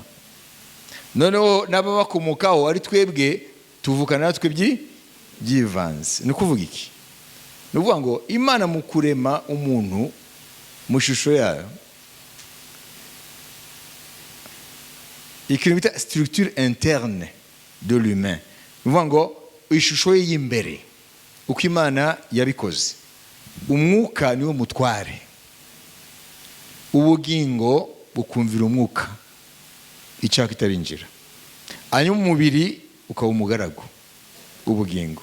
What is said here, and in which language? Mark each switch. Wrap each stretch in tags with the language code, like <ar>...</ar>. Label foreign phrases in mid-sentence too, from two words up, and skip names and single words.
<rw>Noneho n'ababakomokaho ari twebwe tuvukana natwe byivanze. Ni kuvuga iki? Ni ukuvuga ngo Imana mu kurema umuntu mu shusho yayo, ikintu bita</rw> <fr>structure interne de l'humain.</fr> <rw>Ni ukuvuga ngo ishusho ye y'imbere uko Imana yabikoze. Umwuka niwo mutware, ubugingo bukumvira umwuka, icyaha kitarinjira. Hanyuma umubiri ukaba umugaragu, ubugingo.</rw>